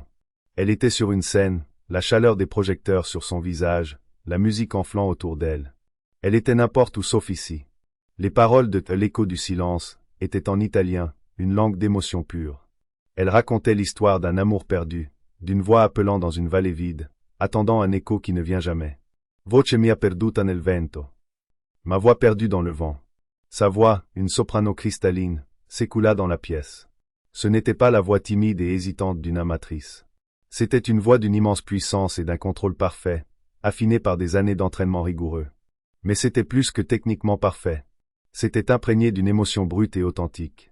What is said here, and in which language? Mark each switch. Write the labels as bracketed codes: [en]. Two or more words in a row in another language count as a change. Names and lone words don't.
[fr] Elle était sur une scène, la chaleur des projecteurs sur son visage, la musique enflant autour d'elle. Elle était n'importe où sauf ici. Les paroles de « L'écho du silence » étaient en italien, une langue d'émotion pure. Elle racontait l'histoire d'un amour perdu, d'une voix appelant dans une vallée vide, attendant un écho qui ne vient jamais. [it] Voce mia perduta nel vento. [fr] Ma voix perdue dans le vent. Sa voix, une soprano cristalline, s'écoula dans la pièce. Ce n'était pas la voix timide et hésitante d'une amatrice. C'était une voix d'une immense puissance et d'un contrôle parfait, affinée par des années d'entraînement rigoureux. Mais c'était plus que techniquement parfait. C'était imprégné d'une émotion brute et authentique.